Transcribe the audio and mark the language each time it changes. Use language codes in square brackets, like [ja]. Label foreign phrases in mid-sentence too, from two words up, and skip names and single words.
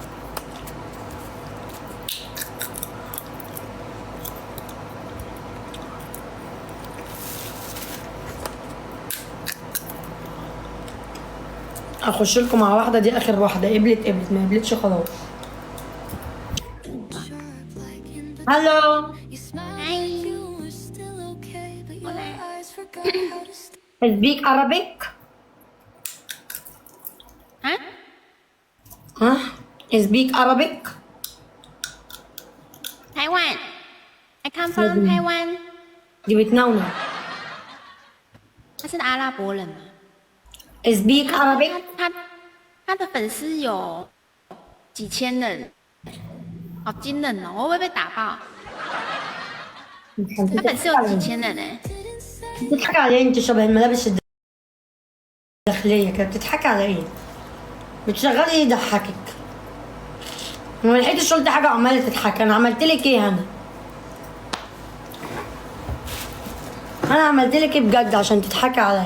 [ar] اخش لكم مع واحده، دي اخر واحده. قبلت ما قبلتش خلاص. هلو. [en] speak Arabic? Huh? Speak Arabic? Taiwan. I come from Taiwan. [ar] 你 بتنونة. [zh] 他是阿拉伯人吗？ [en] Speak Arabic? [zh] 他的粉丝有几千人，好惊人哦！我会不会被打爆？他粉丝有几千人呢？ [ar] بتضحك على ايه؟ انت شبه الملابس الداخلية كده. بتضحك على ايه؟ بتشغلي ايه يضحكك؟ ما لحقتش قلت حاجة وعمالة تضحك. انا عملتلك ايه انا؟ انا عملتلك ايه بجد عشان تضحكي عليا؟